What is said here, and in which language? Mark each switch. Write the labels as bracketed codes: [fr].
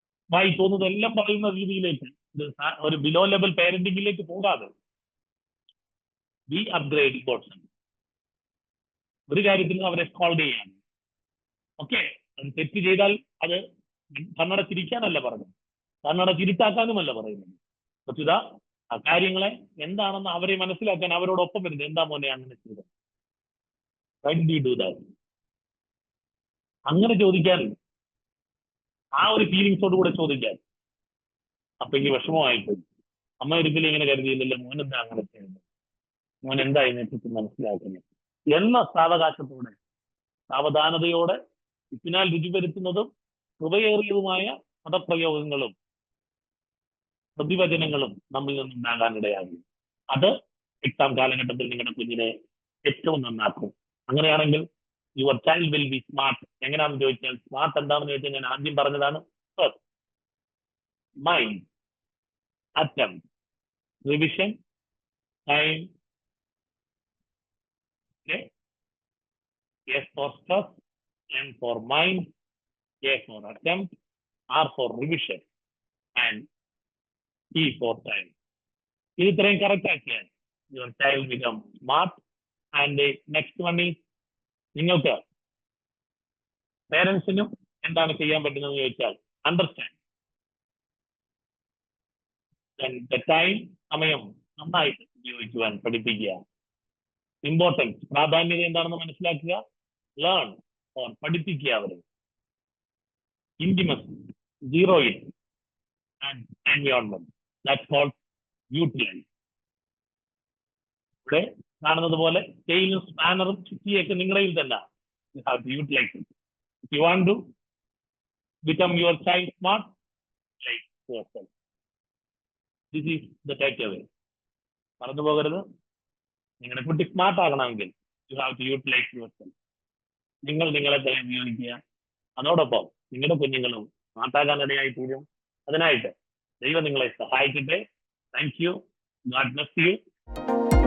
[ml] വായി തോന്നുന്നതെല്ലാം പറയുന്ന രീതിയിലേക്ക്, ഒരു ബിലോ ലെവൽ പാരന്റിംഗിലേക്ക് പോകാതെ [en] Be upgrade person. [ml] ഒരു കാര്യത്തിൽ അവരെ സ്കോൾഡ് ചെയ്യാൻ, ഓക്കെ, അത് തെറ്റ് ചെയ്താൽ അത് കണ്ണട ചിരിക്കാനല്ല പറഞ്ഞത്, കണ്ണട ചിരിത്താക്കാനുമല്ല പറയുന്നത്. പക്ഷെ ഇതാ ആ കാര്യങ്ങളെ എന്താണെന്ന് അവരെ മനസ്സിലാക്കാൻ അവരോടൊപ്പം വരുന്നത്. എന്താ മോനെ അങ്ങനെ ചെയ്തത്, [en] why did you do that? [ml] അങ്ങനെ ചോദിക്കാൻ, ആ ഒരു ഫീലിങ്സോട് കൂടെ ചോദിക്കാൻ. അപ്പൊ എനിക്ക് വിഷമമായിപ്പോയി, അമ്മ ഒരിക്കലും ഇങ്ങനെ കരുതിയില്ലല്ലോ, മോൻ എന്താ അങ്ങനെ ചെയ്യുന്നത്, മോൻ എന്താ ഇതിനെപ്പറ്റി മനസ്സിലാക്കുന്നത് എന്ന സാവകാശത്തോടെ, സാവധാനതയോടെ, ഇതിനാൽ രുചി വരുത്തുന്നതും കൃപയേറിയതുമായ പദപ്രയോഗങ്ങളും പ്രതിവചനങ്ങളും നമ്മിൽ നിന്നുണ്ടാകാനിടയാകും. അത് എക്സാം കാലഘട്ടത്തിൽ നിങ്ങളുടെ കുഞ്ഞിനെ ഏറ്റവും നന്നാക്കും. അങ്ങനെയാണെങ്കിൽ [en] Your child will be smart. [ml] എങ്ങനെയാണെന്ന് ചോദിച്ചാൽ, സ്മാർട്ട് എന്താണെന്ന് ചോദിച്ചാൽ ഞാൻ ആദ്യം പറഞ്ഞതാണ്. [en] Mind, attempt, revision, time. Okay. S for stress, M for mind, A for attempt, R for revision, and E for time. [ml] ഇത് ഇത്രയും കറക്റ്റ് ആക്കിയാൽ [en] your child become smart. And the next one is, [ml] നിങ്ങൾക്ക് പേരൻസിനും എന്താണ് ചെയ്യാൻ പറ്റുന്നത് ചോദിച്ചാൽ, understand. Time, സമയം നന്നായിട്ട് ഉപയോഗിക്കുവാൻ പഠിപ്പിക്കുക. ഇമ്പോർട്ടൻസ്, പ്രാധാന്യത എന്താണെന്ന് മനസ്സിലാക്കുക. ലേൺ ഓർ പഠിപ്പിക്കുക അവരെ. [en] Intimacy, zero it, and environment, that's called utilise. [ml] ഇവിടെ കാണുന്നത് പോലെ സ്കെയിലും സ്പാനറും ചുറ്റിയൊക്കെ നിങ്ങളുടെ തന്നെ. [en] You have to utilise it. If you want to become your child smart, like yourself. This is the takeaway. [ml] മറന്നു പോകരുത്. നിങ്ങളുടെ കുട്ടി സ്മാർട്ട് ആകണമെങ്കിൽ [en] You have to utilise yourself. [ml] നിങ്ങൾ നിങ്ങളെ തന്നെ ഉപയോഗിക്കുക. അതോടൊപ്പം നിങ്ങളുടെ കുഞ്ഞുങ്ങളും സ്മാർട്ടാകാനിടയായി തീരും. അതിനായിട്ട് ദൈവം നിങ്ങളെ സഹായിക്കട്ടെ. [en] Thank you. God bless you.